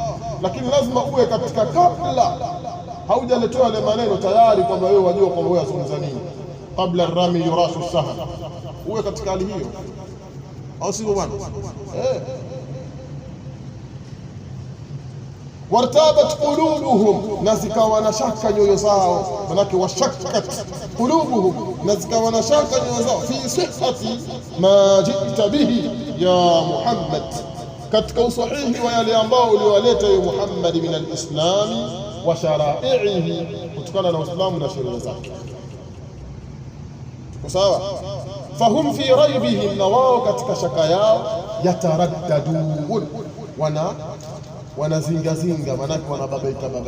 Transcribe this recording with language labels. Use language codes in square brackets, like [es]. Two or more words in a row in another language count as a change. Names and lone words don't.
[sw] Lakini lazima uwe katika, kabla haujaletewa ile maneno tayari kwamba wewe wajua kwamba wewe azungumza nini, [ar] قبل الرمي يراش السهم, [sw] uwe katika hali hiyo, au sio bwana? [ar] وارتابت قلوبهم, [sw] na zikawa na shaka nyoyo zao, manake [ar] وشكت قلوبهم, [sw] na zikawa na shaka nyoyo zao, [ar] في صحة ما جئت به يا محمد, [sw] katika usahihi wa yale ambao uliwaleta ya Muhammad [ar] من الإسلام وشرائعه, [sw] kutokana na Uislamu na sheria zake. Tuko sawa? [ar] فهم في ريبهم, [sw] na wao katika shaka yao, yataraddadun, wanazingazinga, manake wanababaika.